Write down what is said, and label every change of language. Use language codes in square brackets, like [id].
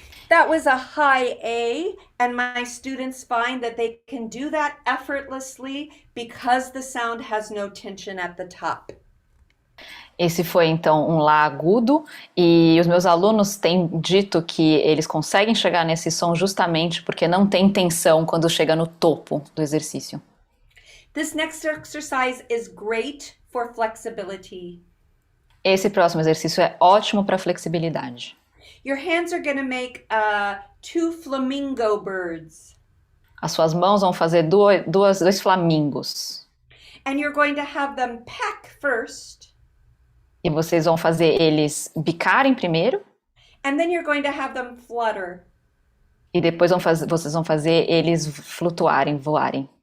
[en] That was a high A, and my students find that they can do that effortlessly because the sound has no tension at the top. [pt] Esse foi então um Lá agudo e os meus alunos têm dito que eles conseguem chegar nesse som justamente porque não tem tensão quando chega no topo do exercício. [en] This next exercise is great for flexibility. [pt] Esse próximo exercício é ótimo para flexibilidade. [en] Your hands are going to make two flamingo birds. [pt] As suas mãos vão fazer dois flamingos. [en] And you're going to have them peck first. [pt] E vocês vão fazer eles bicarem primeiro. [en] And then you're going to have them flutter. [pt] E depois vocês vão fazer eles flutuarem, voarem.